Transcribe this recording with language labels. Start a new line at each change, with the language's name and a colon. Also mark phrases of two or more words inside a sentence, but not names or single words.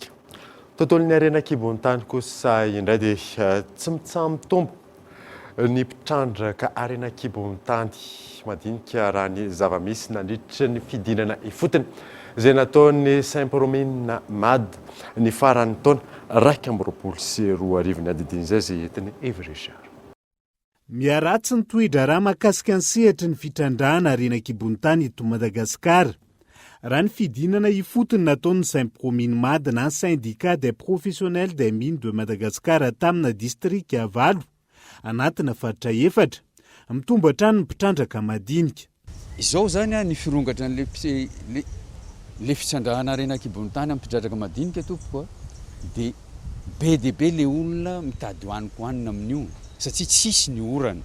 Malagasy: Tontolon'ny harena-kibon'ny tany kosa indray dia tsy mitsambitombo ny mpitrandraka harena-kibon'ny tany madinika raha ny zava-misy nandritra ny fidinana ifotony izay nataon'ny Saint-Promina Mad ny faran'ny taona 2024 ny adidin'izay izay entiny Evy Richard. Miaratsy ny toidra raha mahakasika ny sehatry ny fitrandrahana harena-kibon'ny tany eto Madagasikara. Raha ny fidinana ifotony nataon'ny Saint-Promina Mad na syndicat des professionnels des mines de Madagascar tamina distrika Valo anatina faritra 4 mitombo hatrany ny mpitrandraka madinika. Izao zany ny firongatra le fitrandrahana harena-kibon'ny tany amin'ny mpitrandraka madinika tompoko dia be dia be le olona mitady hoaniko hoanina amin'io satria tsisy ny orana.